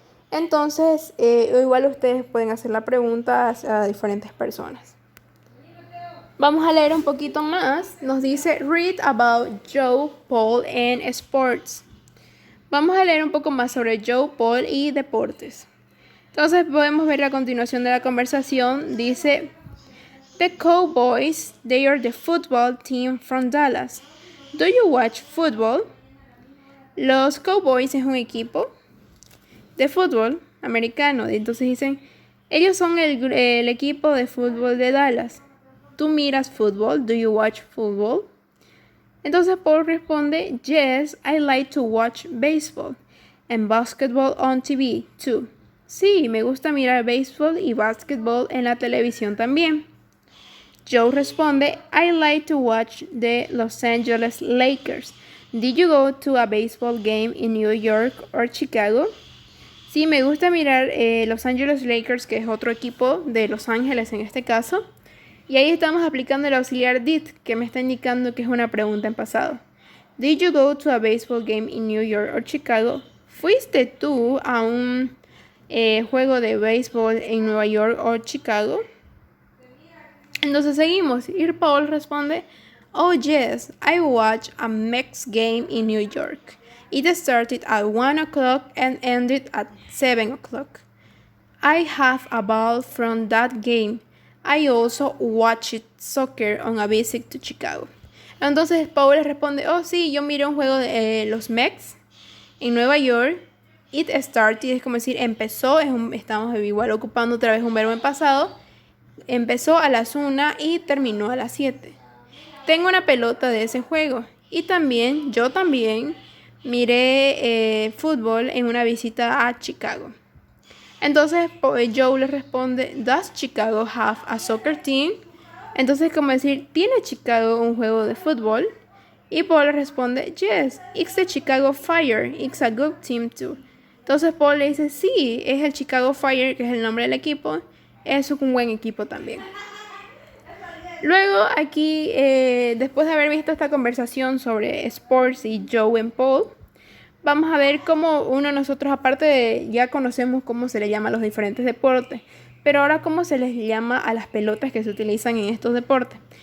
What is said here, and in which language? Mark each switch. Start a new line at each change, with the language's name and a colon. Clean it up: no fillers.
Spanish: Entonces, igual ustedes pueden hacer la pregunta a diferentes personas. Vamos a leer un poquito más. Nos dice,
English: read about Joe, Paul and sports.
Spanish: Vamos a leer un poco más sobre Joe, Paul y deportes. Entonces podemos ver a continuación de la conversación. Dice,
English: the Cowboys, they are the football team from Dallas. Do you watch football?
Spanish: Los Cowboys es un equipo de fútbol americano. Entonces dicen, ellos son el equipo de fútbol de Dallas. ¿Tú miras fútbol?
English: Do you watch football?
Spanish: Entonces Paul responde,
English: yes, I like to watch baseball and basketball on TV too.
Spanish: Sí, me gusta mirar béisbol y basketball en la televisión también. Joe responde,
English: I like to watch the Los Angeles Lakers. Did you go to a baseball game in New York or Chicago?
Spanish: Sí, me gusta mirar Los Angeles Lakers, que es otro equipo de Los Ángeles en este caso. Y ahí estamos aplicando el auxiliar did, que me está indicando que es una pregunta en pasado.
English: Did you go to a baseball game in New York or Chicago?
Spanish: ¿Fuiste tú a un juego de béisbol en Nueva York o Chicago? Entonces seguimos. Y Paul responde,
English: oh yes, I watched a Mets game in New York. It started at 1 o'clock and ended at 7 o'clock. I have a ball from that game. I also watched soccer on a visit to Chicago.
Spanish: Entonces Paul le responde, oh sí, yo miré un juego de los Mets en Nueva York.
English: It started,
Spanish: es como decir, empezó, estamos igual ocupando otra vez un verbo en pasado. Empezó a las 1 y terminó a las 7. Tengo una pelota de ese juego. Y también, yo también miré fútbol en una visita a Chicago. Entonces Joe le responde,
English: does Chicago have a soccer team?
Spanish: Entonces como decir, ¿tiene Chicago un juego de fútbol? Y Paul le responde,
English: yes, it's the Chicago Fire, it's a good team too.
Spanish: Entonces Paul le dice, sí, es el Chicago Fire, que es el nombre del equipo, es un buen equipo también. Luego aquí, después de haber visto esta conversación sobre sports y Joe y Paul, vamos a ver cómo nosotros, aparte de ya conocemos cómo se le llama a los diferentes deportes, pero ahora cómo se les llama a las pelotas que se utilizan en estos deportes.